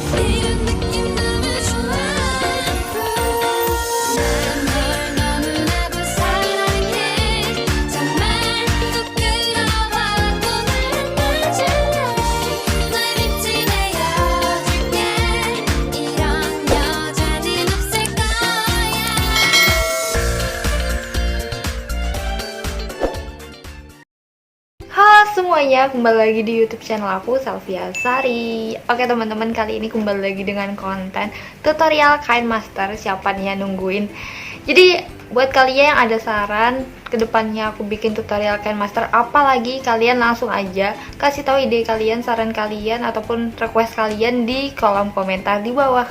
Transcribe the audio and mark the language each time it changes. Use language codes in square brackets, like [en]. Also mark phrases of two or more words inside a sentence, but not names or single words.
[ko] 이런 느낌 너무 좋아 난 널 너무나도 사랑해 정말 부끄러워도 날 안아줄래 널 믿지 내어줄게 이런 여자는 없을 거야 [id] Halo semuanya, kembali lagi di [en] YouTube channel [id] aku, Salvia Sari. Oke teman-teman, kali ini kembali lagi dengan konten tutorial kain master. Siapa nih yang nungguin? Jadi buat kalian yang ada saran kedepannya aku bikin tutorial kain master apalagi, kalian langsung aja kasih tahu ide kalian, saran kalian ataupun request kalian di kolom komentar di bawah.